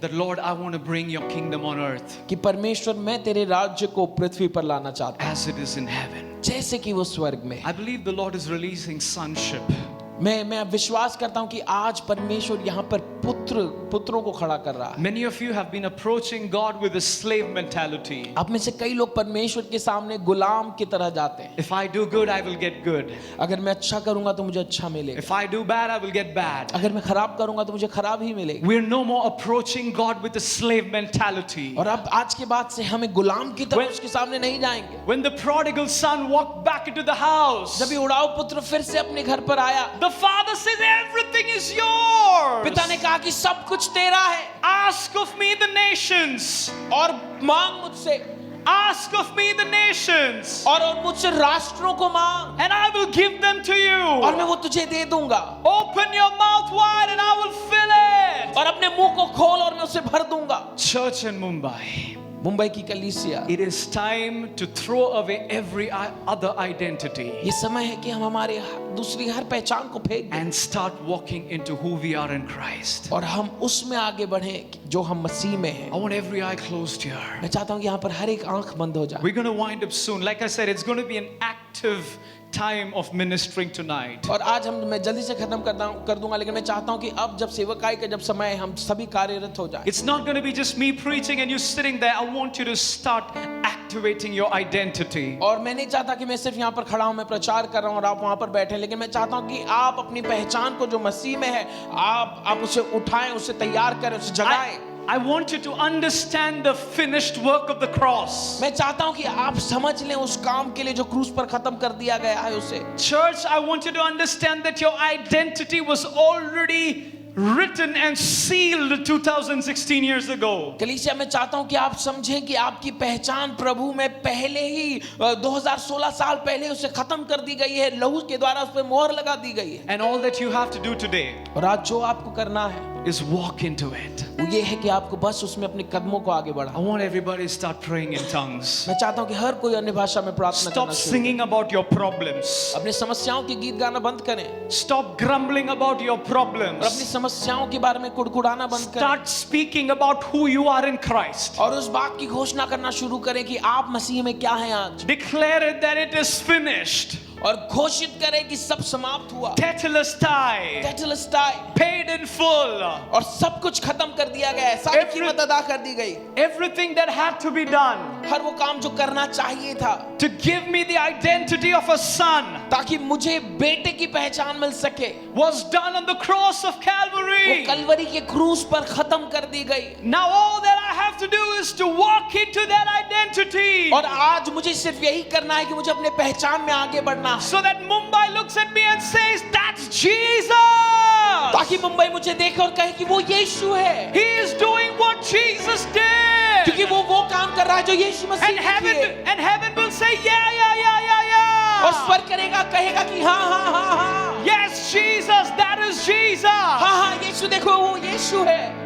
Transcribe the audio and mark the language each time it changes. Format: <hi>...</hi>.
<en>that, Lord, I want to bring your kingdom on earth</en> <hi>कि परमेश्वर मैं तेरे राज्य को पृथ्वी पर लाना चाहता हूँ</hi> <en>as it is in heaven.</en> <hi>जैसे कि वो स्वर्ग में।</hi> <en>I believe the Lord is releasing sonship.</en> <hi>मैं विश्वास करता हूँ कि आज परमेश्वर यहाँ पर पुत्रों को खड़ा कर रहा है।</hi> <en>Many of you have been approaching God with a slave mentality.</en> <hi>आप में से कई लोग परमेश्वर के सामने गुलाम की तरह जाते हैं।</hi> <en>If I do good, I will get good.</en> <hi>अगर मैं अच्छा करूंगा तो मुझे अच्छा मिलेगा,</hi> <en>If I do bad, I will get bad.</en> <hi>अगर मैं खराब करूंगा तो मुझे खराब ही मिलेगा।</hi> <en>We're no more approaching God with a slave mentality.</en> <hi>और अब आज के बाद से हमें गुलाम की तरह उसके सामने नहीं जाएंगे।</hi> <en>When the prodigal son walked back into the house,</en> <hi>जब ये उड़ाऊ पुत्र फिर से अपने घर पर आया,</hi> <en>the father says, everything is yours.</en> <hi>पिता ने कहा कि सब कुछ तेरा है,</hi> <en>Ask of me the nations.</en> <hi>और मांग मुझसे,</hi> <en>Ask of me the nations.</en> <hi>और मुझसे राष्ट्रों को मांग,</hi> <en>And I will give them to</en> <hi>और</hi> <en>you.</en> <hi>मैं वो तुझे दे दूंगा।</hi> <en>Open your mouth wide and I will fill it.</en> <hi>और अपने मुंह को खोल और मैं उसे भर दूंगा।</hi> <en>Church in Mumbai,</en> <hi>मुंबई की कलीसिया,</hi> <en>it is time to throw away every other identity</en> <hi>ये समय है कि हम हमारे दूसरी हर पहचान को फेंक दें</hi> <en>and start walking into who we are in Christ.</en> <hi>और हम उसमें आगे बढ़ें जो हम मसीह में हैं।</hi> <en>I want every eye closed here.</en> <hi>मैं चाहता हूँ कि यहाँ पर हर एक आंख बंद हो जाए।</hi> <en>We're going to wind up soon. Like I said, it's going to be an active time of ministering tonight.</en> <hi>और आज मैं जल्दी से खत्म कर दूंगा, लेकिन मैं चाहता हूँ कि अब जब सेवकाई का जब समय है, हम सभी कार्यरत हो जाएं।</hi> <en>It's not going to be just me preaching and you sitting there. I want you to start activating your identity.</en> <hi>और मैं नहीं चाहता कि मैं सिर्फ यहाँ पर खड़ा हूँ, मैं प्रचार कर रहा हूँ और आप वहाँ पर बैठे, लेकिन मैं चाहता हूँ कि आप अपनी पहचान को जो मसीह में है, आप उसे उठाएं, उसे तैयार करें, उसे जगाएं।</hi> <en>I want you to understand the finished work of the cross.</en> <hi>मैं चाहता हूँ कि आप समझ लें उस काम के लिए जो क्रूस पर खत्म कर दिया गया है उसे।</hi> <en>Church, I want you to understand that your identity was already written and sealed 2016 years ago.</en> <hi>कलीसिया, मैं चाहता हूं कि आप समझें कि आपकी पहचान प्रभु में पहले ही 2016 साल पहले उसे खत्म कर दी गई है, लहू के द्वारा उस पर मोहर लगा दी गई है।</hi> <en>And all that you have to do today</en> <hi>और आज जो आपको करना है</hi> <en>is walk into it.</en> <hi>वो ये है कि आपको बस उसमें अपने कदमों को आगे</hi> <en>I</en> <hi>बढ़ाओ।</hi> <en>want everybody to start praying in tongues.</en> <hi>मैं चाहता हूं कि हर कोई अन्य भाषा में प्रार्थना</hi> <en>Stop</en> <hi>करना शुरू</hi> <en>singing about your problems.</en> <hi>करे। अपनी समस्याओं के गीत गाना बंद करें</hi> <en>Stop grumbling about your</en> <hi>और अपनी</hi> <en>problems.</en> <hi>समस्याओं के बारे में कुड़कुड़ाना बंद करें</hi> <en>Start speaking about who you are in Christ.</en> <hi>और उस बात की घोषणा करना शुरू करें कि आप मसीह में क्या हैं आज,</hi> <en>Declare it that it is finished.</en> <hi>और घोषित करें कि सब समाप्त हुआ,</hi> <el>Tetelestai. टेटलस्टाई,</el> <en>Paid in full.</en> <hi>और सब कुछ खत्म कर दिया गया है, सारी कीमत अदा कर दी गई।</hi> <en>Everything that had to be done</en> <hi>हर वो काम जो करना चाहिए था</hi> <en>to give me the identity of a son</en> <hi>ताकि मुझे बेटे की पहचान मिल सके,</hi> <en>was done on the cross of</en> <hi>वो</hi> <en>Calvary.</en> <hi>कलवरी के क्रूस पर खत्म कर दी गई।</hi> <en>Now all that I have to do is to walk into that identity</en> <hi>और आज मुझे सिर्फ यही करना है कि मुझे अपने पहचान में आगे बढ़ना है,</hi> <en>so that Mumbai looks at me and says, that's Jesus.</en> <hi>ताकि मुंबई मुझे देखे और कहे कि वो यीशु है,</hi> <en>He is doing what Jesus did.</en> <hi>क्योंकि वो काम कर रहा है जो यीशु मसीह</hi> <en>And</en> <hi>ने</hi> <en>heaven,</en> <hi>किए।</hi> <en>and heaven will say, yeah, yeah, yeah, yeah, yeah.</en> <hi>और स्वर्ग करेगा, कहेगा कि हाँ हाँ हाँ हाँ</hi> <en>Yes, Jesus, that is Jesus.</en> <hi>हाँ हाँ यीशु, देखो वो यीशु है,</hi>